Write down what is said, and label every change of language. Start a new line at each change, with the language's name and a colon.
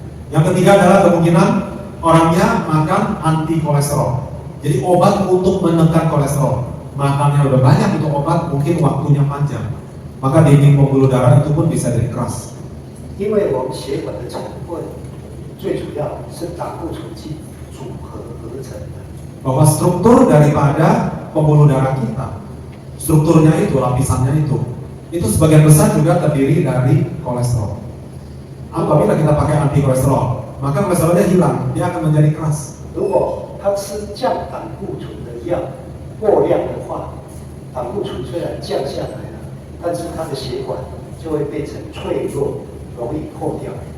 Indonesian: Yang ketiga adalah kemungkinan orangnya makan anti kolesterol. Jadi obat untuk menekan kolesterol. Makannya udah banyak untuk obat, mungkin waktunya panjang. Maka dinding pembuluh darah itu pun bisa jadi keras.
Chinese: 因为我们血管的成分最主要是胆固醇剂组合合成的。
Indonesian: Bahwa struktur daripada pembuluh darah kita, strukturnya itu, lapisannya itu sebagian besar juga terdiri dari kolesterol. Apabila kita pakai anti kolesterol, maka kolesterolnya hilang, dia akan menjadi keras.
Chinese: 如果他吃降胆固醇的药过量的话，胆固醇虽然降下来了，但是他的血管就会变成脆弱，容易破掉。